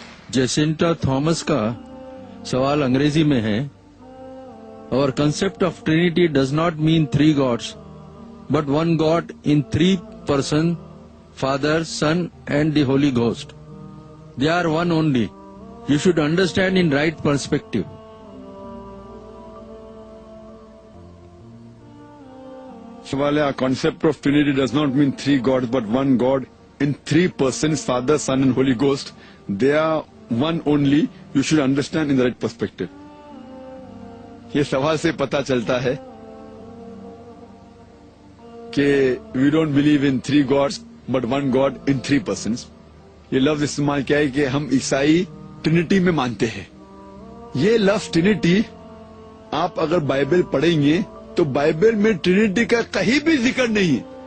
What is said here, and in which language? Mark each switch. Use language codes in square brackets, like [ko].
[ur] Jacinda Thomas کا سوال انگریزی میں ہے، اور [en] Concept of Trinity does not mean 3 gods but 1 God in 3 person, Father, Son and the Holy Ghost. They are one only. You should understand in right perspective. Our concept of Trinity does not mean three gods, but one God in three persons, Father, Son and Holy Ghost. They are one only. You should understand in the right perspective. [ur] یہ سوال سے پتا چلتا ہے کہ [en] We don't believe in three gods but one God in three persons. [ur] یہ لفظ استعمال کیا ہے کہ ہم عیسائی ٹرینٹی میں مانتے ہیں. یہ لفظ ٹرینٹی آپ اگر بائبل پڑھیں گے تو بائبل میں ٹرینٹی کا کہیں بھی ذکر نہیں.